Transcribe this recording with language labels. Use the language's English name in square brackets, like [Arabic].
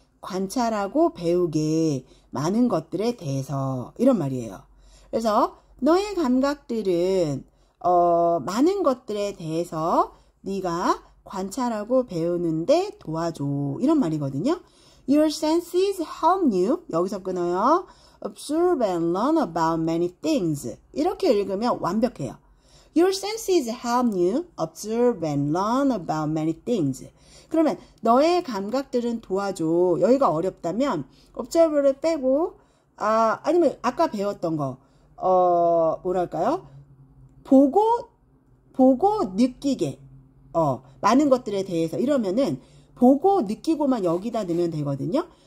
[Korean] 관찰하고 배우게 많은 것들에 대해서 이런 말이에요. 그래서 너의 감각들은 많은 것들에 대해서 네가 관찰하고 배우는데 도와줘. 이런 말이거든요. [English] Your senses help you. [Korean] 여기서 끊어요. [English] Observe and learn about many things. [Korean] 이렇게 읽으면 완벽해요. [English] Your senses help you observe and learn about many things. [Korean] 그러면 너의 감각들은 도와줘. 여기가 어렵다면 observe를 빼고 아니면 아까 배웠던 거 뭐랄까요? 보고 느끼게 많은 것들에 대해서 이러면은 보고 느끼고만 여기다 넣으면 되거든요.